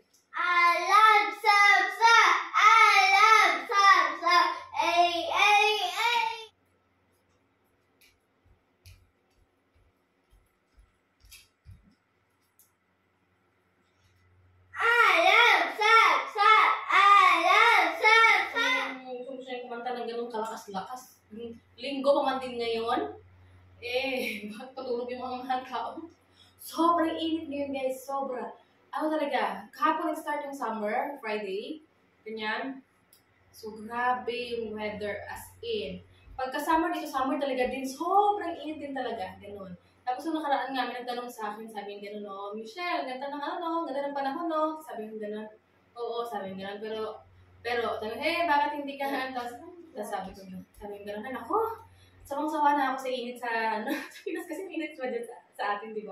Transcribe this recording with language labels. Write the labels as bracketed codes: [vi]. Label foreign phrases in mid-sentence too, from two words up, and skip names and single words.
[de] Alarm Samstag. Alarm Samstag. Ey, ey, ey. Alarm Samstag. Alarm Samstag. [tl] Kung siya kumanta ng ganun kalakas-lakas. Linggo pa man din ngayon. Bakit patulog yung mga tao? Sobrang init ngayon, guys. Sobra. Ano talaga, kahapon nag-start yung summer, Friday. Ganyan. So, grabe yung weather [en] as in. [tl] Pagka-summer dito, summer talaga din. Sobrang init din talaga. Ganun. Tapos yung nakaraan nga, may nagtanong sa akin, sabi yung gano'n, no, Michelle, ganda ng ano, ganda ng panahon, no? Sabi yung gano'n. Oo, sabi yung gano'n. Pero, sabi bakit hindi ka? Tapos sabi ko yun. Sabi yung gano'n, ako, sawang-sawa na ako sa init sa, ano, sa Pinas kasi init pa dyan sa atin, di ba?